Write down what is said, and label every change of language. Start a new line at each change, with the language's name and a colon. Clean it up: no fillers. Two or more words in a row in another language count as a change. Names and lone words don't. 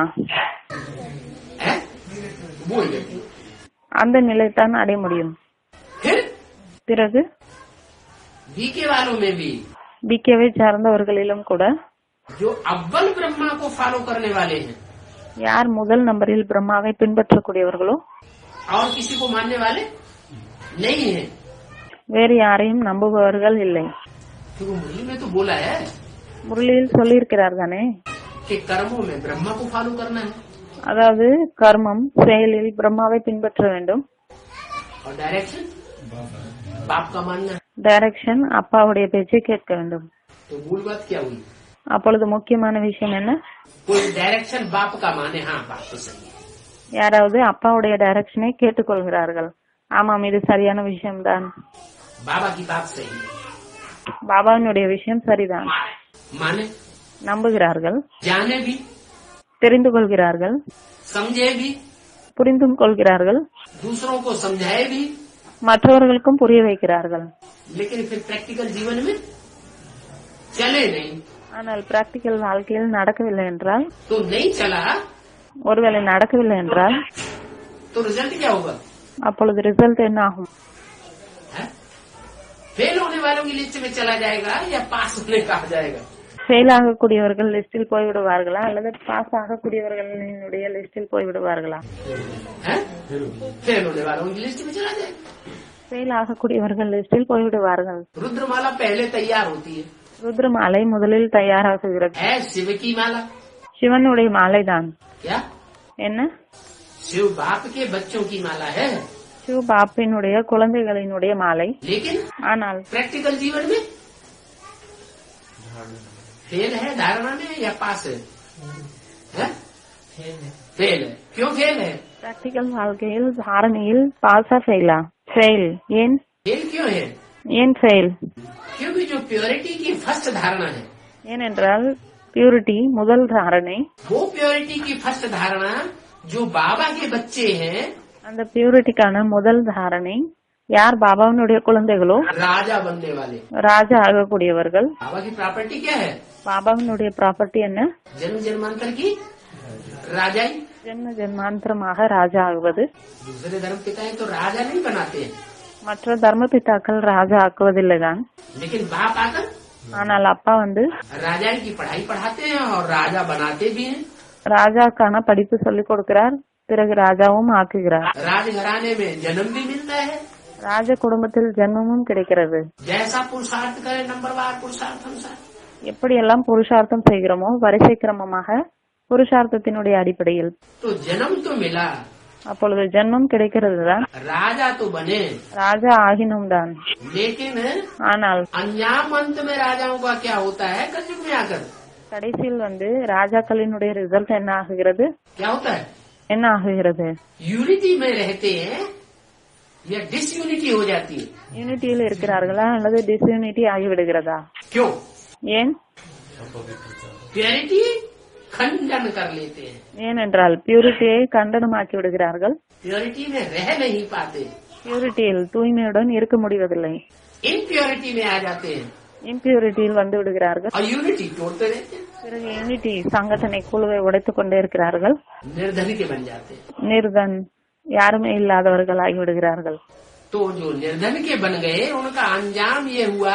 Hindi: है? वो ही गति।
Tamil: அந்த நிலை தான் அடைய முடியும்.
Hindi: फिर
Tamil: பிறகு
Hindi: बीके वालों में भी
Tamil: பிகேவை சார்ந்தவர்களிலும் கூட
Hindi: जो अव्वल ब्रह्मा को फॉलो करने वाले हैं
Tamil: யார் முதல் நம்பரில் பிரம்மாவை பின்பற்றக்கூடியவர்களோ,
Hindi: और किसी को मानने वाले नहीं है,
Tamil: வேறு யாரையும் நம்புபவர்கள் இல்லை.
Hindi: तो वो मुरली में तो बोला है
Tamil: முரளியில் சொல்லியிருக்கிறார் தானே,
Hindi: कि कर्मों में ब्रह्मा को फॉलो करना है
Tamil: அதாவது கர்மம் செயலில் பிரம்மாவை பின்பற்ற வேண்டும்,
Hindi: और डायरेक्शन बाप का मानना है।
Tamil: டைரக்ஷன் அப்பாவுடைய பேச்சை கேட்க வேண்டும்.
Hindi: तो मूल बात क्या हुई?
Tamil: அப்பொழுது முக்கியமான விஷயம் என்ன?
Hindi: कोई डायरेक्शन बाप का माने, हाँ बात तो सही है,
Tamil: யாராவது அப்பாவுடைய டைரக்ஷனை கேட்டுக்கொள்கிறார்கள், ஆமாம் இது சரியான விஷயம்தான்,
Hindi: बाबा की बात सही है,
Tamil: பாபாவினுடைய விஷயம் சரிதான்,
Hindi: माने
Tamil: நம்புகிறார்கள்,
Hindi: जाने भी,
Tamil: தெரிந்து கொள்கிறார்கள்,
Hindi: समझे भी,
Tamil: புரிந்தும் கொள்கிறார்கள்,
Hindi: दूसरों को समझाए भी,
Tamil: மற்றவர்களுக்கும் புரிய வைக்கிறார்கள்.
Hindi: लेकिन फिर प्रैक्टिकल जीवन में चले नहीं,
Tamil: ஆனால் பிராக்டிக்கல் வாழ்க்கையில் நடக்கவில்லை என்றால்,
Hindi: तो नहीं चला
Tamil: ஒருவேளை நடக்கவில்லை என்றால்,
Hindi: तो रिजल्ट क्या होगा?
Tamil: அப்பொழுது ரிசல்ட் என்ன ஆகும்?
Hindi: फेल होने वालों की लिस्ट में चला जाएगा या पास होने का आ जाएगा?
Tamil: ஃபெயில் ஆகக்கூடியவர்கள் லிஸ்டில் போய்விடுவார்களா, அல்லது பாஸ் ஆகக்கூடியவர்களுடைய லிஸ்டில் போய்விடுவார்களா?
Hindi: फेल होने वालों की लिस्ट में चला जाएगा।
Tamil: ஃபெயில் ஆகக்கூடியவர்கள் லிஸ்டில் போய்விடுவார்கள்.
Hindi: रुद्रमाला पहले तैयार होती है,
Tamil: ருத்ர மாலை முதலில் தயாராகுகிறது.
Hindi: है शिव की माला,
Tamil: சிவனுடைய மாலைதான்.
Hindi: क्या
Tamil: என்ன?
Hindi: शिव बाप के बच्चों की माला है,
Tamil: சிவ பாப்பினுடைய குழந்தைகளினுடைய மாலை.
Hindi: लेकिन
Tamil: ஆனால்
Hindi: प्रैक्टिकल जीवन में फेल है धारणा में या पास है? फेल है। क्यों फेल है?
Tamil: பிராக்டிக்கல் வாழ்க்கையில் தாரணையில் பாஸா ஃபெயிலா? ஃபெயில். ஏன்?
Hindi: फेल क्यों है?
Tamil: ஏன் ஃபெயில்?
Hindi: क्योंकि जो प्योरिटी की फर्स्ट धारणा है,
Tamil: ஏனென்றால் பியூரிட்டி முதல் தாரணை,
Hindi: वो प्योरिटी की फर्स्ट धारणा जो बाबा के बच्चे हैं,
Tamil: அந்த பியூரிட்டிக்கான முதல் தாரணை யார் பாபாவினுடைய குழந்தைகளோ,
Hindi: राजा बनने वाले,
Tamil: ராஜா ஆகக்கூடியவர்கள்.
Hindi: बाबा की प्रॉपर्टी क्या है?
Tamil: பாபாவினுடைய ப்ராப்பர்ட்டி என்ன?
Hindi: जन्म जन्मांतर की राजाई।
Tamil: ஜென்ம ஜென்மாந்திரமாக ராஜா ஆகுவது.
Hindi: दूसरे धर्म पिताएं तो राजा नहीं बनाते हैं,
Tamil: மற்ற தர்ம பிதாக்கள் ராஜா ஆக்குவதில்லைதான்.
Hindi: लेकिन बाप आकर
Tamil: ஆனால் அப்பா
Hindi: राजाई की पढ़ाई पढ़ाते हैं और राजा बनाते भी हैं।
Tamil: ராஜாக்கான படிப்பு சொல்லிக் கொடுக்கிறார், பிறகு ராஜாவும் ஆக்குகிறார்.
Hindi: राजघराने में जन्म भी मिलता है,
Tamil: ராஜ குடும்பத்தில் ஜென்மமும் கிடைக்கிறது.
Hindi: जैसा पुरुषार्थ करे नंबरवार पुरुषार्थ अनुसार।
Tamil: எப்படியெல்லாம் புருஷார்த்தம் செய்கிறோமோ வரிசை கிரமமாக புருஷார்த்தத்தினுடைய அடிப்படையில்.
Hindi: तो जन्म तो मिला,
Tamil: அப்பொழுது ஜென்மம் கிடைக்கிறது தான்,
Hindi: राजा तो बने,
Tamil: ராஜா ஆகினோம் தான்.
Hindi: लेकिन
Tamil: ஆனால்
Hindi: अन्याम अंत में राजाओं का क्या होता है? कलयुग में आकर
Tamil: கடைசியில் ராஜாக்களினுடைய ரிசல்ட் என்ன ஆகுகிறது?
Hindi: क्या होता है?
Tamil: என்ன ஆகுகிறது?
Hindi: यूनिटी में रहते हैं या डिसयूनिटी हो जाती है?
Tamil: யூனிட்டியில் இருக்கிறார்களா அல்லது டிஸ்யூனிட்டி ஆகிவிடுகிறதா?
Hindi: क्यों?
Tamil: ஏன்?
Hindi: प्योरिटी खंडन कर लेते हैं,
Tamil: ஏனென்றால் பியூரிட்டியை கண்டனமாக்கி விடுகிறார்கள்.
Hindi: प्योरिटी में रह नहीं पाते,
Tamil: பியூரிட்டியில் தூய்மையுடன் இருக்க முடிவதில்லை.
Hindi: इम्प्योरिटी में आ जाते हैं
Tamil: இம்பியூரிட்டியில் வந்து விடுகிறார்கள்.
Hindi: और यूनिटी तोड़ते रहते हैं,
Tamil: பிறகு யூனிட்டி சங்கடனை குழுவை உடைத்துக் கொண்டே இருக்கிறார்கள்.
Hindi: निर्धन के बन जाते हैं.
Tamil: நிர்தன் யாருமே இல்லாதவர்கள் ஆகிவிடுகிறார்கள்.
Hindi: तो जो निर्धन के बन गए उनका अंजाम ये हुआ